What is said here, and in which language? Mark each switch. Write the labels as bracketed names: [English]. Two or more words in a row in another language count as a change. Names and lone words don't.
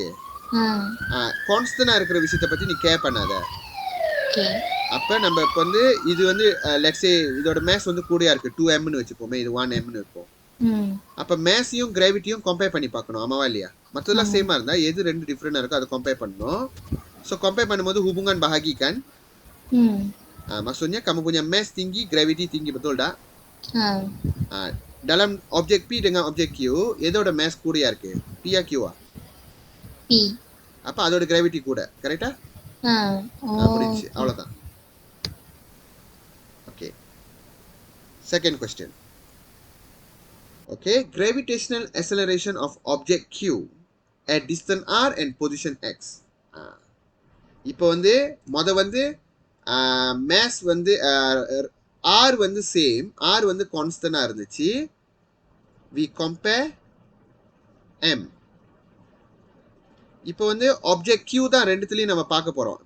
[Tamil] கான்ஸ்டன்டாக இருக்கிற விஷயத்தை பற்றி நீ கேர் பண்ணாத. அப்போ நம்ம இப்போ வந்து இது வந்து லெட்ஸே இதோட மேஸ் வந்து கூடயா இருக்கு, 2mன்னு வச்சுப்போமே, இது 1mன்னு இருக்கும். அப்போ மேஸையும் கிராவிட்டியும் கம்பேர் பண்ணி பார்க்கணும், ஆமாவா இல்லையா? மற்றதெல்லாம் சேமாக இருந்தால் எது ரெண்டு டிஃப்ரெண்டாக இருக்கோ அதை கம்பேர் பண்ணணும். ஸோ கம்பேர் பண்ணும்போது [Malay] hubungan bahagi kan? Maksudnya kamu punya mass tinggi, gravity tinggi, betul tak? Dalam objek P dengan objek Q, [Tamil] எதோட mass கூடயா இருக்கு? P யா Q ஆ? P. அப்போ அதோட கிராவிட்டி கூட, கரெக்டா? புரிஞ்சுச்சு, அவ்வளோதான். ஓகே, செகண்ட் கொஸ்டின். [English] ஓகே, gravitational acceleration of object Q at distance r and position x. [Tamil] இப்போ வந்து வந்து மேஸ் வந்து ஆர் வந்து சேம், ஆர் வந்து கான்ஸ்டன்டா இருந்துச்சு. [English] we compare m. [Tamil] இப்போ வந்து ஆப்ஜெக்ட் கியூ தான் ரெண்டுத்துலையும் நம்ம பார்க்க போகிறோம்.